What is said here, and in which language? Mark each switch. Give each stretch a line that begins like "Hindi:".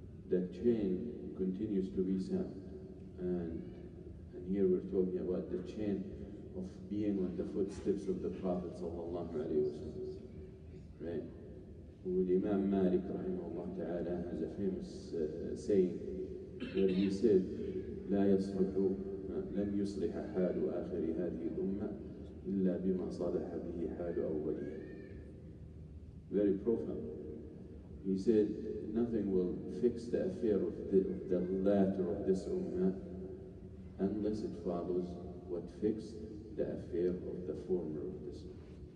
English: That chain continues to be sound, and here we're talking about the chain of being on the footsteps of the Prophet sallallahu alaihi wasallam. Right? Imam Malik rahimahullah ta'ala has a famous saying where he said,
Arabic: لا يصلح لن يصلح حال آخر هذه الأمة إلا بما صلح به حال أولها.
English: Very profound. He said, nothing will fix the affair of the latter of this ummah unless it follows what fixed the affair of the former of this ummah.